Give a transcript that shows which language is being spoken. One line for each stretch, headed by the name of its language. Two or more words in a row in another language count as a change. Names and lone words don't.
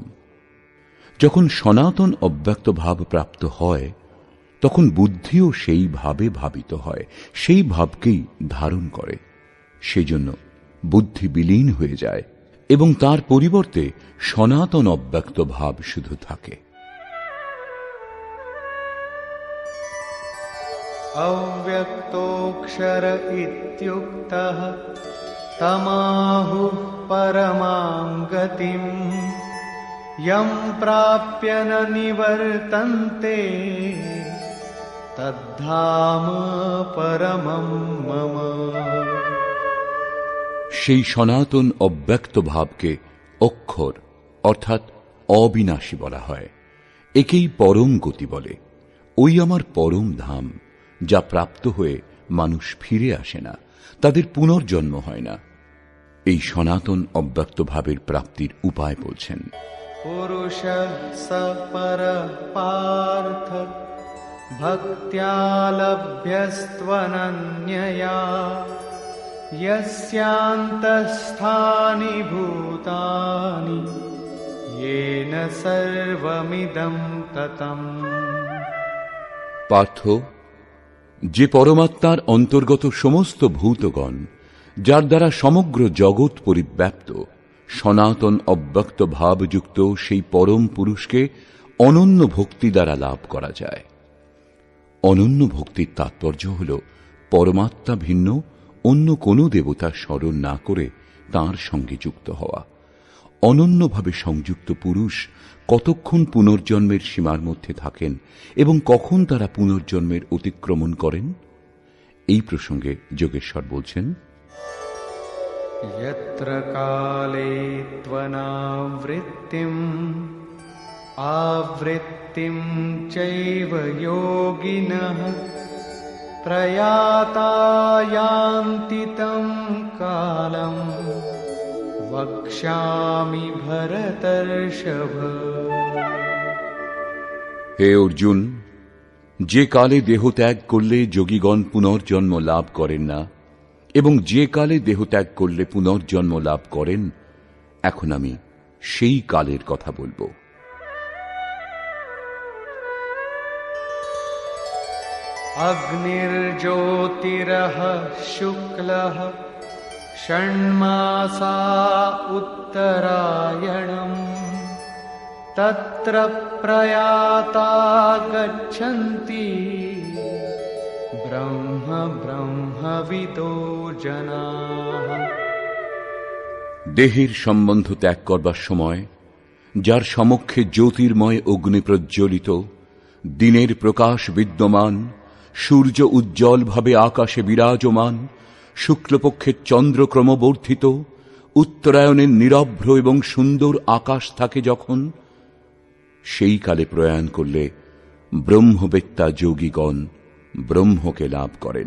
Bangla: যখন সনাতন অব্যক্ত ভাব প্রাপ্ত হয়, তখন বুদ্ধিও সেই ভাবে ভাবিত হয়, সেই ভাবকেই ধারণ করে। সেজন্য বুদ্ধি বিলীন হয়ে যায় এবং তার পরিবর্তে সনাতন অব্যক্ত ভাব শুধু থাকে।
Sanskrit: अव्यक्तोऽक्षर इत्युक्तः तमाहुः परमां गतिम् यं प्राप्य न निवर्तन्ते तद्धाम परमं मम।
Bangla: সেই সনাতন অব্যক্ত ভাবকে অক্ষর অর্থাৎ অবিনাশী বলা হয়। একেই পরম গতি বলে। ওই আমার পরম ধাম, যা প্রাপ্ত হয়ে মানুষ ফিরে আসে না, তাদের পুনর্জন্ম হয় না। এই সনাতন অব্যক্ত ভাবের প্রাপ্তির উপায় বলছেন।
Sanskrit: পুরুষঃ স পরঃ পার্থ ভক্ত্যা লভ্যস্ত্বনন্যয়া यस्यान्तःस्थानि भूतानि येन सर्वमिदं ततम्।
Bangla: পার্থ, যে পরমাত্মার অন্তর্গত সমস্ত ভূতগণ, যার দ্বারা সমগ্র জগৎ পরিব্যাপ্ত, সনাতন অব্যক্ত ভাবযুক্ত সেই পরম পুরুষকে অনন্য ভক্তি দ্বারা লাভ করা যায়। অনন্য ভক্তির তাৎপর্য হল পরমাত্মা ভিন্ন অন্য কোনো দেবতার স্মরণ না করে তাঁর সঙ্গে যুক্ত হওয়া। অনন্যভাবে সংযুক্ত পুরুষ কতক্ষণ পুনর্জন্মের সীমার মধ্যে থাকেন এবং কখন তারা পুনর্জন্মের অতিক্রমণ করেন, এই প্রসঙ্গে যোগেশ্বর বলছেন,
Sanskrit: यत्र काले त्वनावृत्तिम् आवृत्तिं चैव योगिनः प्रयाता यान्ति तं कालं वक्ष्यामि भरतर्षभ।
Bangla: হে অর্জুন, যে কালে দেহ ত্যাগ করলে যোগীগণ পুনর্জন্ম লাভ করেন না এবং যে কালে দেহ ত্যাগ করলে পুনর্জন্ম লাভ করেন, এখন আমি সেই কালের কথা বলবো।
Sanskrit: अग्निर्ज्योतिरः शुक्लः षण्मासा उत्तरायणम् तत्र प्रयाता गच्छन्ति ब्रह्म ब्रह्मविदो जनाः।
Bangla: দেহের সম্বন্ধ ত্যাগ করবার সময় যার সমক্ষে জ্যোতির্ময় অগ্নি প্রজ্বলিত, দিনের প্রকাশ বিদ্যমান, সূর্য উজ্জ্বলভাবে আকাশে বিরাজমান, শুক্লপক্ষের চন্দ্র ক্রমবর্ধিত, উত্তরায়ণের নিরভ্র এবং সুন্দর আকাশ থাকে যখন, সেই কালে প্রয়াণ করলে ব্রহ্মবেত্তা যোগীগণ ব্রহ্মকে লাভ করেন।